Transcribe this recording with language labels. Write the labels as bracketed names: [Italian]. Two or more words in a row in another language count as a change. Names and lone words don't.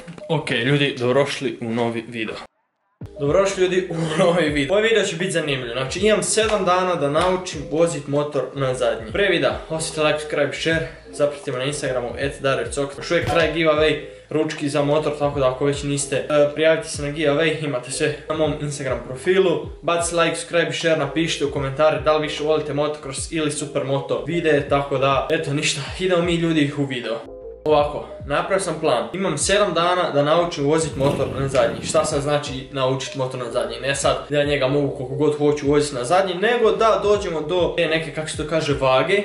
[Croatian] Ok ljudi, dobrodošli u novi video. Dobrodošli ljudi u novi video. Ovaj video će biti zanimljiv. Znači imam 7 dana da naučim vozit motor na zadnji. Prije videa, ostavite [English] like, subscribe, share. [Croatian] Zapratite me na Instagramu @dariocox. Još uvijek traje giveaway ručki za motor, tako da ako već niste, prijavite se na giveaway, imate sve na mom Instagram profilu. Bacite [English] like, subscribe, share, [Croatian] napišite u komentare da li više volite motocross ili supermoto videe, tako da, eto ništa, idemo mi ljudi u video. Ovako, napravio sam plan. Imam 7 dana da naučim voziti motor na zadnji. Šta sad znači naučiti motor na zadnji? Ne sad da ja njega mogu koliko god hoću voziti na zadnji, nego da dođemo do te neke, kako se to kaže, vage.